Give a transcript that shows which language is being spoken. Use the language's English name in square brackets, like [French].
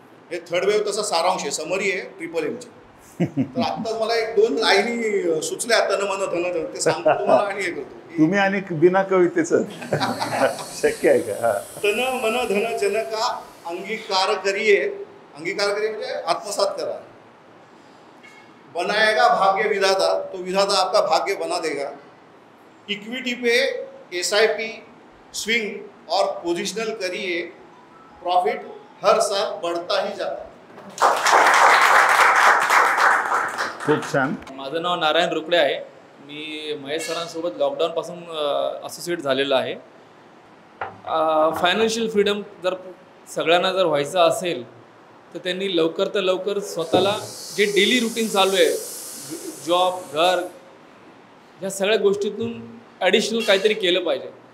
[Marathi] हे third wave तसा सारांश आहे, समरी आहे MMMची. तर आत्ताच मला 1-2 लाईनी सुचल्या तन मन धन ते सांगतो तुम्हाला आणि हे करतो. तुम्ही आणि बिना कवितेचं शक्य आहे का? [Hindi] तन मन धन जनका अंगीकार करिए. [Marathi] अंगीकार करिए म्हणजे आत्मसात करा. [Hindi] बनाएगा भाग्य विधाता, तो विधाता आपका भाग्य बना देगा. इक्विटी पे SIP स्विंग और पोजिशनल करिए, प्रॉफिट हर साल बढ़ता ही जाता. [Marathi] खूप छान. माझं नाव नारायण रुकडे आहे. मी महेश सरांसोबत लॉकडाऊनपासून असोसिएट झालेलो आहे. फायनान्शियल फ्रीडम जर सगळ्यांना जर व्हायचं असेल तर त्यांनी लवकर तर लवकर स्वतःला जे डेली रुटीन चालू आहे, जॉब, घर, ह्या सगळ्या गोष्टीतून ॲडिशनल काहीतरी केलं पाहिजे.